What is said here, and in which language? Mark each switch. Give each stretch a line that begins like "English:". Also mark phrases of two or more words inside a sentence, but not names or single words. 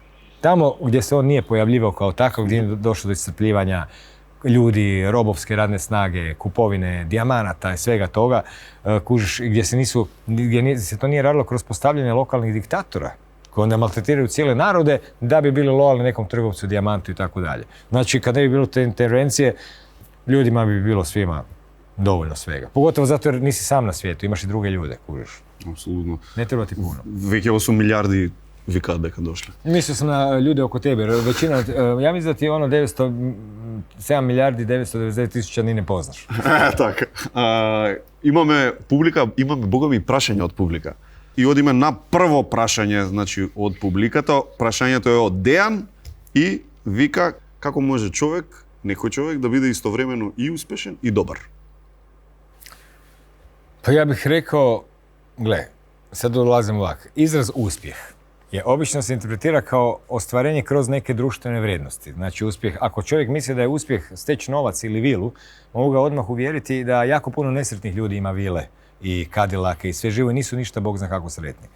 Croatian: Tamo gdje se on nije pojavljivao kao takav, gdje je došlo do iscrpljivanja ljudi, robovske radne snage, kupovine, dijamanata i svega toga, kužiš, gdje se to nije radilo kroz postavljanje lokalnih diktatora, koji onda maltretiraju cijele narode da bi bili lojalni nekom trgovcu, dijamantu i tako dalje. Znači, kad ne bi bilo te intervencije, ljudima bi bilo svima dovoljno svega. Pogotovo zato jer nisi sam na svijetu, imaš i druge ljude, kužiš. Apsolutno. Ne treba ti puno.
Macedonian: Веќе 8 милиарди викаат дека дошле.
Croatian: Mislio sam na ljude oko tebe, većina, ja mislim da ti je ono 7 milijardi 999 tisuća ni ne poznaš.
Macedonian: Така. Имаме публика, имаме богами прашања од публика. И одиме на прво прашање, значи од публиката. Прашањето е од Дејан и вика како може човек, некој човек да биде истовремено и успешен и добар.
Croatian: Pa ja bih rekao, gle, sad dolazim ovako, izraz uspjeh je obično se interpretira kao ostvarenje kroz neke društvene vrijednosti. Znači uspjeh, ako čovjek misli da je uspjeh steći novac ili vilu, mogu ga odmah uvjeriti da jako puno nesretnih ljudi ima vile i Cadillake i sve živo i nisu ništa bog zna kako sretni.